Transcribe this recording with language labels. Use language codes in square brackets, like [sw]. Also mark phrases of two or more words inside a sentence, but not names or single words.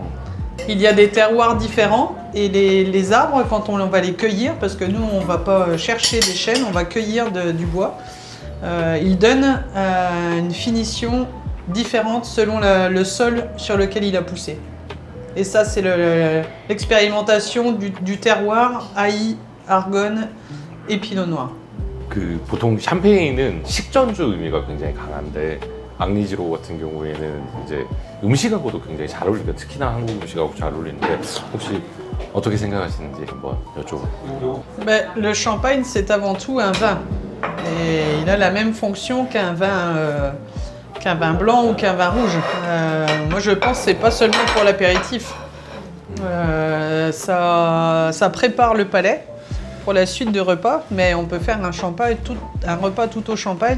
[fr] Il y a des terroirs différents et les arbres, quand on va les cueillir, parce que nous, on ne va pas chercher des chênes, on va cueillir du bois, ils donnent une finition différente selon le sol sur lequel il a poussé. Et ça, c'est l'expérimentation du terroir Haï, Argonne et Pinot Noir. [ko] 보통 샴페인은 식전주 의미가 굉장히 강한데 앙리지로 같은 경우에는 이제 음식하고도 굉장히 잘 어울리니까 특히나 한국 음식하고 잘 어울리는데 혹시 어떻게 생각하시는지 한번 여쭤볼게요. [fr] Le champagne, c'est avant tout un vin. Et il a la même fonction qu'un vin blanc ou qu'un vin rouge. Moi, je pense que c'est pas seulement pour l'apéritif. Ça prépare le palais pour la suite de repas, mais on peut faire un repas tout au champagne.